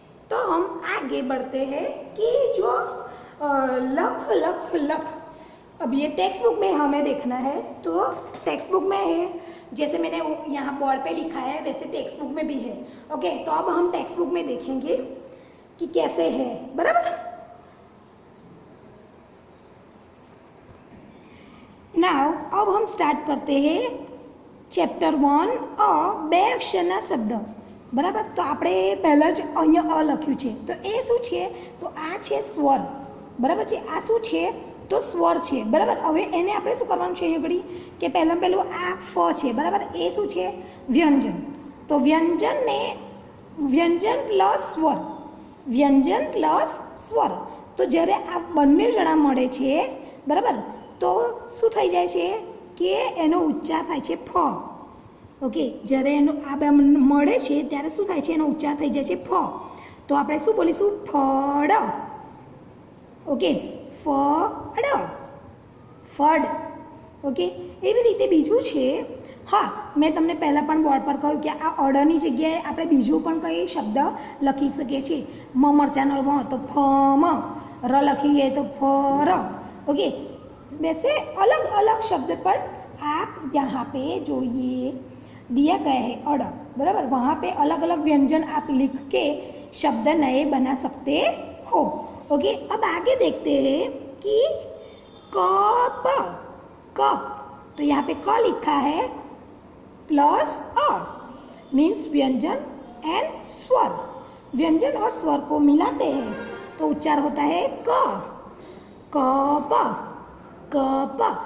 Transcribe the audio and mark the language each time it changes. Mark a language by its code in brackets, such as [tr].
[hi] तो हम आगे बढ़ते हैं कि जो लख लख लख, अब ये टेक्स्ट बुक में हमें देखना है, तो टेक्स्ट बुक में है जैसे मैंने यहाँ बोर्ड पे लिखा है वैसे टेक्स्ट बुक में भी है, ओके। तो अब हम टेक्स्ट बुक में देखेंगे कि कैसे है, बराबर। नाउ अब हम स्टार्ट करते हैं चैप्टर 1 [gu] બે અક્ષરના શબ્દ, બરાબર। તો આપણે પહેલાં જ અહીંયા અ લખ્યું છે, તો એ શું છે તો આ છે સ્વર, બરાબર છે। આ શું છે તો સ્વર છે, બરાબર। હવે એને આપણે શું કરવાનું છે અહીંયા ઘડી કે પહેલાં પહેલું આ ફ છે, બરાબર। એ શું છે વ્યંજન, તો વ્યંજનને વ્યંજન પ્લસ સ્વર, વ્યંજન પ્લસ સ્વર, તો જ્યારે આ બંને જણા મળે છે, બરાબર, તો શું થઈ જાય છે કે એનો ઉચ્ચાર થાય છે ફ, ઓકે। જ્યારે એનો આ બે મળે છે ત્યારે શું થાય છે એનો ઉચ્ચાર થઈ જાય છે ફ, તો આપણે શું બોલીશું ફળ, ઓકે, ફળ, ફળ, ઓકે। એવી રીતે બીજું છે, હા મેં તમને પહેલાં પણ બોર્ડ પર કહ્યું કે આ અડની જગ્યાએ આપણે બીજું પણ કઈ શબ્દ લખી શકીએ છીએ, મ મરચાનો મ તો ફ મ, र લખીએ તો ફર, ओके। [hi] वैसे अलग अलग शब्द पर आप यहाँ पे जो ये दिया गया है अड़, बराबर, वहाँ पे अलग अलग व्यंजन आप लिख के शब्द नए बना सकते हो, ओके। अब आगे देखते हैं कि कप, कप, तो यहाँ पे क लिखा है प्लस अ, मीन्स व्यंजन एंड स्वर, व्यंजन और स्वर को मिलाते हैं तो उच्चार होता है क, कप, कप।